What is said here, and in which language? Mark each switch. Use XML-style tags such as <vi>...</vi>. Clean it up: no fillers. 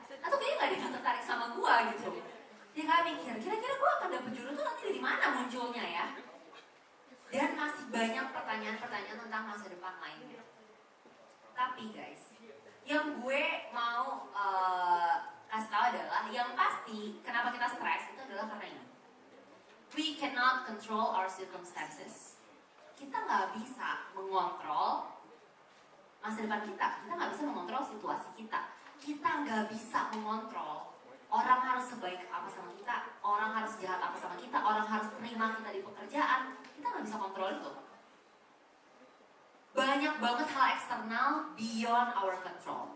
<id>Atau kayaknya gak ada yang tertarik sama gue gitu. Ya kalian mikir, kira-kira gue akan dapet jodoh tuh nanti dari mana munculnya ya? Dan masih banyak pertanyaan-pertanyaan tentang masa depan lainnya. Tapi guys, yang gue mau kasih tahu adalah, yang pasti kenapa kita stres itu adalah karena ini.</id> <en>We cannot control our circumstances.</en> <id>Kita nggak bisa mengontrol masa depan kita. Kita nggak bisa mengontrol situasi kita. Kita nggak bisa mengontrol orang harus sebaik apa sama kita, orang harus jahat apa sama kita, orang harus terima kita di pekerjaan. Kita nggak bisa kontrol itu. Banyak banget hal eksternal</id> <en>beyond our control.</en>